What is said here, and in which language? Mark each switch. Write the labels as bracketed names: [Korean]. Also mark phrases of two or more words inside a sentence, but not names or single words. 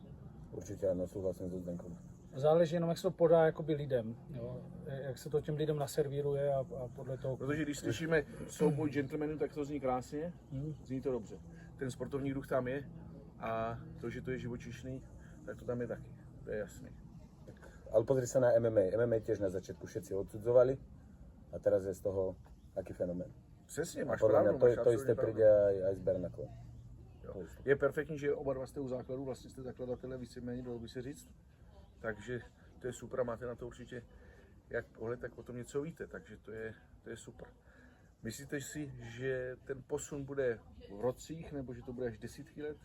[Czech] Určitě ano, souhlasím [Slovak] so Zdenkom. [Czech] Záleží jenom, jak se to podá jakoby lidem, jo? Jak se to těm lidem naservíruje a podle toho... Protože když slyšíme souboj gentlemanů, tak to zní krásně, zní to dobře. Ten sportovní duch tam je a to, že to je živočišný, tak to tam je taky, to je jasný. [Slovak] Ale pozri sa na MMA. MMA tiež na začiatku všetci odsudzovali a teraz je z toho aký fenomén. [Czech] Přesně, máš [Slovak] Podľa [Czech] pravdu. [Slovak] mňa to isté príde aj s Bernaclem. [Czech] Je perfektní, že oba dva jste u základu, vlastně jste zakladatelé víceméně, dalo by se říct. Takže to je super, máte na to určitě jak pohled, tak o tom něco víte, takže to je super. Myslíte si, že ten posun bude v rocích, nebo že to bude až desítky let?